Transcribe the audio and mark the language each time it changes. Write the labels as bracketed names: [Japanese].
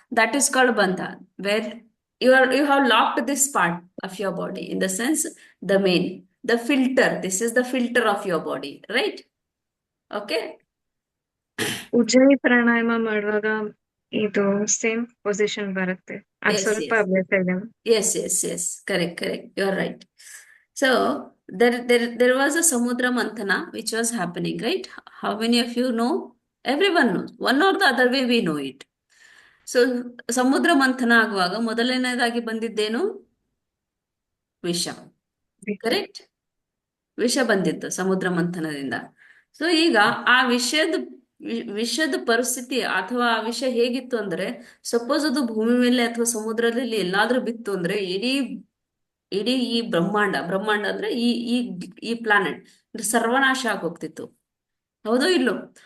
[English] That is called bandha, where you have locked this part of your body, in the sense the filter. This is the filter of your body, right? Okay. [Kannada] ಉಜ್ಜಯಿ ಪ್ರಾಣಾಯಾಮ ಮಾಡುವಾಗ ಇದು same position ಬರುತ್ತೆ. ಅದು [English] Yes, [Kannada] ಸ್ವಲ್ಪ [English] yes. [Kannada] ಅಭ್ಯಾಸ ಇದೆ. [English] Yes. Correct. You're right. So there was a Samudra Manthana which was happening, right? How many of you know? Everyone knows. One or the other way we know it. [Kannada] So ಸಮುದ್ರ ಮಂಥನ ಆಗುವಾಗ ಮೊದಲನೇದಾಗಿ ಬಂದಿದ್ದೇನು? ವಿಷ. Correct? ವಿಷ ಬಂದಿತ್ತು ಸಮುದ್ರ ಮಂಥನದಿಂದ. So ಈಗ ಆ ವಿಷದ ಪರಿಸ್ಥಿತಿ ಅಥವಾ ಆ ವಿಷ ಹೇಗಿತ್ತು ಅಂದ್ರೆ, ಸಪೋಸ್ ಅದು ಭೂಮಿ ಮೇಲೆ ಅಥವಾ ಸಮುದ್ರದಲ್ಲಿ ಎಲ್ಲಾದ್ರೂ ಬಿತ್ತು ಅಂದ್ರೆ ಇಡೀ ಈ ಬ್ರಹ್ಮಾಂಡ ಅಂದ್ರೆ ಈ ಪ್ಲಾನೆಟ್ ಸರ್ವನಾಶ ಆಗೋಗ್ತಿತ್ತು. ಹೌದೋ ಇಲ್ಲೋ?